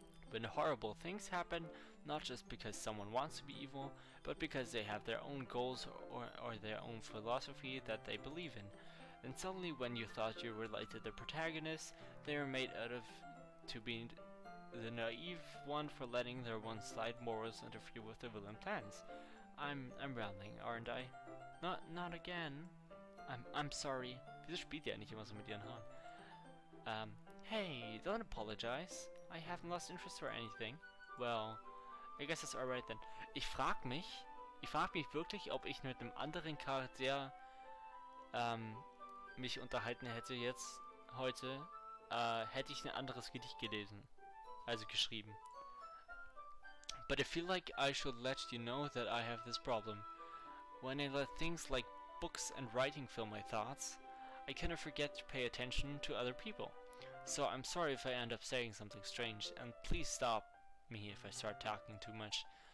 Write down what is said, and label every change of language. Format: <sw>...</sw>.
<en>When horrible things happen, not just because someone wants to be evil, but because they have their own goals or their own philosophy that they believe in. Then suddenly, when you thought you related the protagonist, they are made out of to be the naive one for letting their one-side morals interfere with the villain plans. I'm rambling, aren't I? Not again. I'm sorry.</en> <de>Wieso spielt ihr eigentlich immer so mit ihren Haaren?</de> <en>Hey, don't apologize. I haven't lost interest or anything. Well, I guess it's alright then.</en> <de>Ich frag mich wirklich, ob ich mit einem anderen Charakter mich unterhalten hätte jetzt heute, hätte ich ein anderes Gedicht gelesen, also geschrieben.</de> <en>But I feel like I should let you know that I have this problem. When I let things like books and writing fill my thoughts, I kind of forget to pay attention to other people. So I'm sorry if I end up saying something strange, and please stop me if I start talking too much.</en>